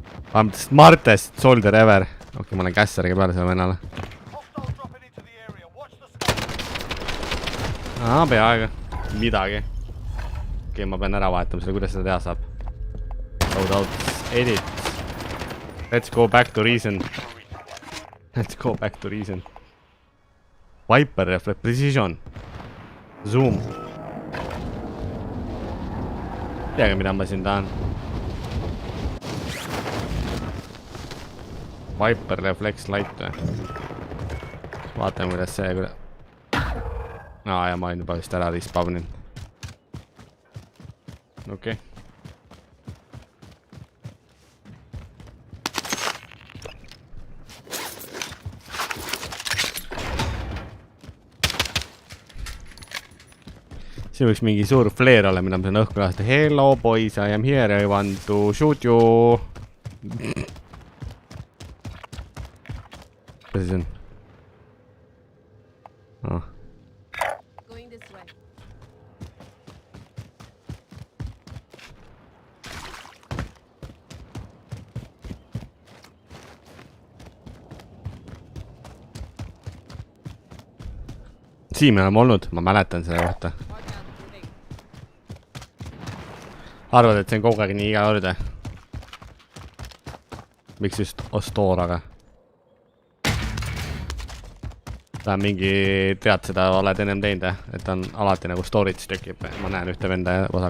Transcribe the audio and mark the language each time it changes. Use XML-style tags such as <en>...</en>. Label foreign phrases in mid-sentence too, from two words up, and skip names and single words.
<en>I'm the smartest soldier ever.</en> <et>Okei, ma olen kässariga peale selle vennale.</et> <en>Hostile dropping into the area. Watch the sky.</en> <et>Peaaegu. Midagi. Okei, ma pean ära vahetama selle, kuidas seda teha saab.</et> <en>Loadouts, edit. Let's go back to reason. Let's go back to reason. Viper reflect precision. Zoom.</en> <et>Teage, mida ma siin tahan. Viper reflex light või? Vaatame, kuidas see... ja ma olin juba vist ära respawnin. Okei. Siin võiks mingi suur flare olla, mida ma saan õhku lasta.</et> <en>Hello boys, I am here, I want to shoot you.</en> <et>Kas see on?</et> <en>Going this way.</en> <et>Siin me oleme olnud, ma mäletan selle kohta.</et> <en>Mark out moving.</en> <et>Arvad, et see on kogu aeg nii iga kord? Miks just Estoraga? Ta on mingi, tead seda, oled ennem teinud, et ta on alati nagu storage tekib. Ma näen ühte venda ja vasak.</et>